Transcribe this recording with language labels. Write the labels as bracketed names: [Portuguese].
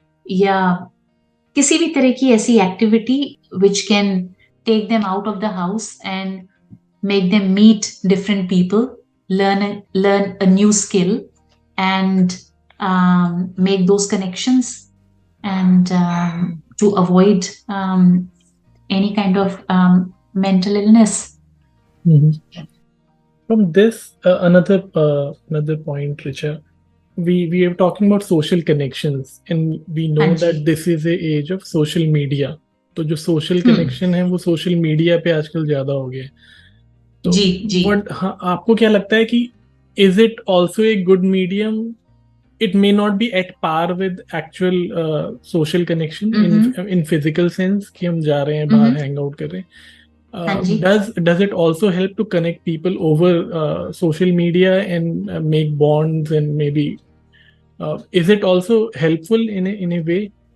[Hindi] या किसी भी तरह की ऐसी activity [English] which can take them out of the house and make them meet different people, learn a new skill, and make those connections, and to avoid any kind of mental illness. From this, another point, Richa, we are talking about social connections, and we know that this is a age of social media. [Hindi] तो जो social connection है वो social media पे आजकल ज्यादा हो गया. तो आपको क्या लगता है कि [English] is it also a good medium? It may not be at par with actual social connection in physical sense [Hindi] कि हम जा रहे हैं बाहर [English] hang out [Hindi] कर रहे हैं. [English] Does it also help to connect people over social media and make bonds, and maybe is it also helpful in a way?